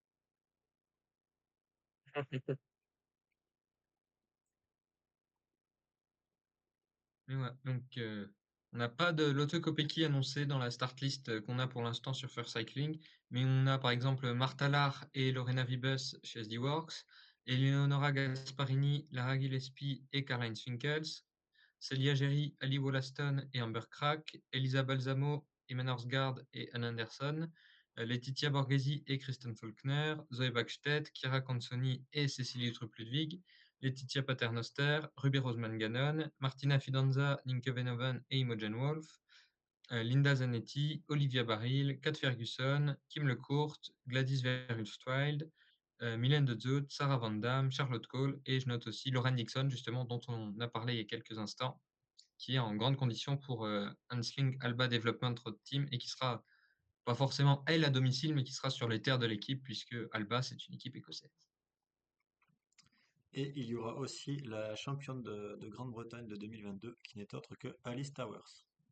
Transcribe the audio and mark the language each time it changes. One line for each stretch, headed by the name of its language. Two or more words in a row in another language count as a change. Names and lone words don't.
French: Mais ouais, donc on n'a pas de Lotte Kopecky annoncé dans la
English: start list
French: qu'on a pour l'instant sur First Cycling, mais on a par exemple Martha Lahr et Lorena Wiebes chez SD Works, Eleonora Gasparini, Lara Gillespie et Karl-Heinz Finkels, Celia Gerry, Ali Wollaston et Amber Crack, Elisa Balsamo, Emma Norsgaard et Anne Anderson, Laetitia Borghesi et Kristen Faulkner, Zoe Backstedt, Kira Consoni et Cécilie Uttrup-Ludwig, Laetitia Paternoster, Ruby Roseman Gannon, Martina Fidanza, Nienke Venoven et Imogen Wolf, Linda Zanetti, Olivia Baril, Kat Ferguson, Kim LeCourt, Gladys Verhulst-Wild, Mylène de Zoet, Sarah Van Damme, Charlotte Cole et je note aussi Lauren Dixon, justement, dont on a parlé il y a quelques instants, qui est en grande condition pour Hansling Alba Development Road Team et qui sera pas forcément elle à domicile, mais qui sera sur les terres de l'équipe, puisque Alba, c'est une équipe écossaise. Et il y aura aussi la championne de Grande-Bretagne de 2022, qui n'est autre que Alice Towers.